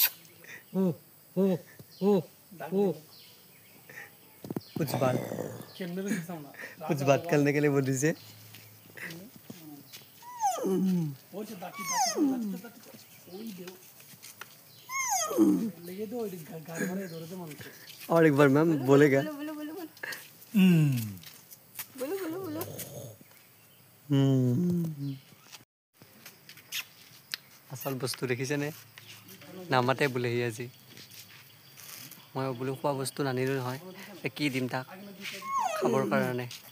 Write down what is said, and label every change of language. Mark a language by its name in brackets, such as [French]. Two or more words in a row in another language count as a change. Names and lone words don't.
[Hindi] कुछ बात करने के लिए बोल दीजिए और एक बार मैम बोलेगा बोलो [Assamese] আচল বস্তু দেখিছেনে নামাতে বোলেহি আজি মই বোলো খোৱা বস্তু নানিলোঁ নহয় কি দিম তাক খাবৰ কাৰণে